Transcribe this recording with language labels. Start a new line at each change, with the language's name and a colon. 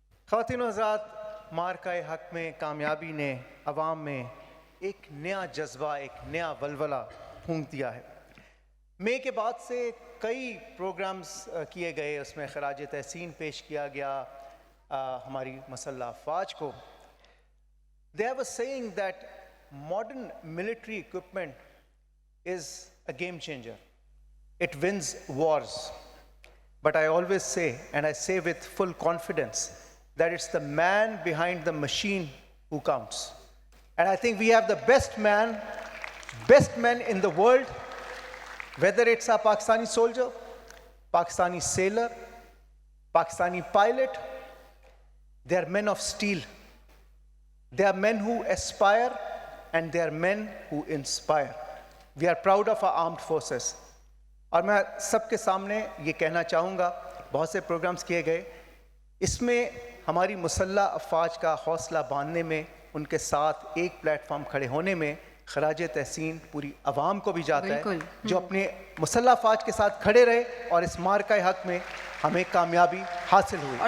Urdu: خواتین و حضرات، مارکہ حق میں کامیابی نے عوام میں ایک نیا جذبہ، ایک نیا ولولہ پھونک دیا ہے۔ مئی کے بعد سے کئی پروگرامز کیے گئے، اس میں خراج تحسین پیش کیا گیا ہماری مسلح افواج کو۔
English: They have a saying that modern military equipment is a game changer. It wins wars. But I always say, and I say with full confidence, that it's the man behind the machine who counts. And I think we have the best men in the world, whether it's a Pakistani soldier, Pakistani sailor, Pakistani pilot. They are men of steel. They are men who aspire, and they are men who inspire. We are proud of our armed forces.
Urdu: اور میں سب کے سامنے یہ کہنا چاہوں گا، بہت سے programmes کیے گئے، اس میں ہماری مسلح افواج کا حوصلہ باندھنے میں، ان کے ساتھ ایک پلیٹ فارم کھڑے ہونے میں خراج تحسین پوری عوام کو بھی جاتا ہے، جو اپنے مسلح افواج کے ساتھ کھڑے رہے اور اس مارکہ حق میں ہمیں کامیابی حاصل ہوئی.